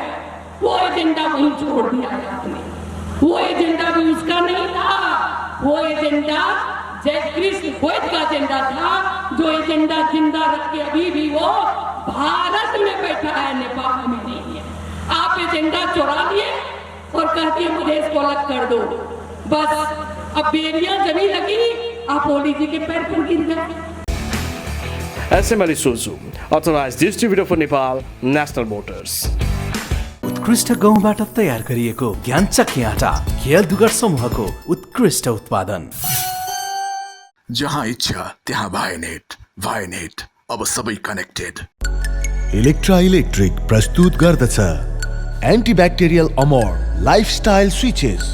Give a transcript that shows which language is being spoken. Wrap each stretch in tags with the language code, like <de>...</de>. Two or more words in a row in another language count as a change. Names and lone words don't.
<hi>वो एजेंडा वहीं छोड़ दिया है आपने, वो एजेंडा भी उसका नहीं था, वो एजेंडा जय कृष्ण वैद्य का एजेंडा था, जो एजेंडा जिंदा रख के अभी भी वो भारत में बैठा है, नेपाल में नहीं है। आप एजेंडा चुरा लिए और कहती है मुझे इसको अलग कर दो। बस अब बेरियां जमी लगी, आप ओली जी के पैर पर गिर गए।</hi> <en>SML Isuzu, authorized distributor for Nepal, National Motors.</en> <ne>उत्कृष्ट गहुँबाट तयार गरिएको ज्ञानचक्की आटा खेल दुगर समूहको उत्कृष्ट उत्पादन। जहाँ इच्छा त्यहाँ भाइनेट अब सबै कनेक्टेड। इलेक्ट्रा इलेक्ट्रिक प्रस्तुत गर्दछ एन्टिब्याक्टेरियल अमर लाइफस्टाइल स्विचेस।</ne>